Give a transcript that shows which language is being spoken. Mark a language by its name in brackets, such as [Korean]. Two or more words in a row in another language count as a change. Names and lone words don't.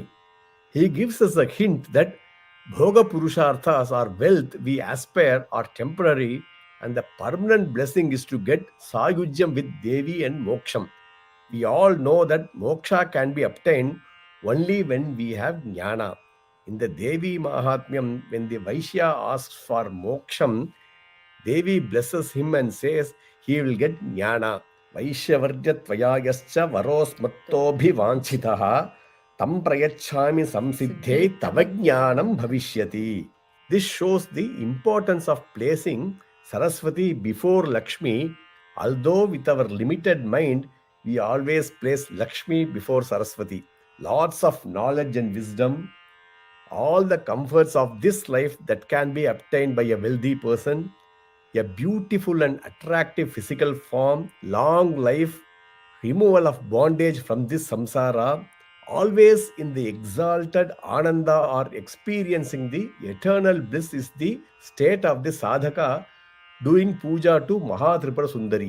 [English] He gives us a hint that [Sanskrit] भोग पुरुषार्थाः [English] or wealth we aspire are temporary, and the permanent blessing is to get sayujyam with Devi and moksham. We all know that moksha can be obtained only when we have jnana. In the Devi Mahatmyam, when the Vaishya asks for moksham, Devi blesses him and says he will get jnana. [Sanskrit] वैश्यवर्य त्वयायश्च वरोऽस्मत्तोऽभि वाञ्छितः तं प्रयच्छामि संसिद्धे तवज्ञानं भविष्यति. [English] This shows the importance of placing Saraswati before Lakshmi. Although with our limited mind, we always place Lakshmi before Saraswati. Lots of knowledge and wisdom, all the comforts of this life that can be obtained by a wealthy person, a beautiful and attractive physical form, long life, removal of bondage from this samsara, always in the exalted ananda or experiencing the eternal bliss is the state of the sadhaka doing puja to Mahatripura Sundari.